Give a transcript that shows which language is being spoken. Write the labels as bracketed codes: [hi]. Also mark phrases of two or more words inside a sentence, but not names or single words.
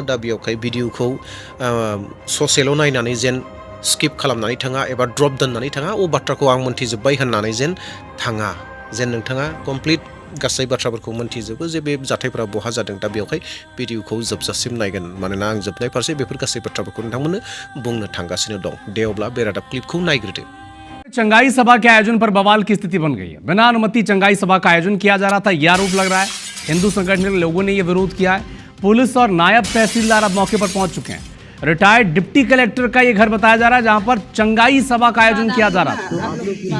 [brx] दा बेयावहाय भिडिअखौ ससेल' नायनानै जेन स्किप खालामनानै थाङा एबा ड्रप दोननानै थाङा, बाथ्राखौ आं मोनथिजोब्बाय होननानै जेन थाङा, जेन नोंथाङा कमप्लिट गासै बाथ्राफोरखौ मोनथिजोबो जे बे जाथायफोरा बहा जादों। दा बेवहाय भिडिअखौ जोबजासिम नायगोन, मानोना आं जोबनाय फारसे बेफोर गासै बाथ्राफोरखौ नोंथांमोननो बुंनो थांगासिनो दं। दे अब्ला बे रादाब क्लिपखौ नायग्रोदो। [hi] चंगाई सभा के आयोजन पर बवाल की स्थिति बन गई है। बिना अनुमति चंगाई सभा का आयोजन किया जा रहा था, यह आरोप लग रहा है। हिंदू संगठन के लोगों ने यह विरोध किया है। पुलिस और नायब तहसीलदार अब मौके पर पहुंच चुके हैं। रिटायर्ड डिप्टी कलेक्टर का यह घर बताया जा रहा है जहां पर चंगाई सभा का आयोजन किया जा रहा था।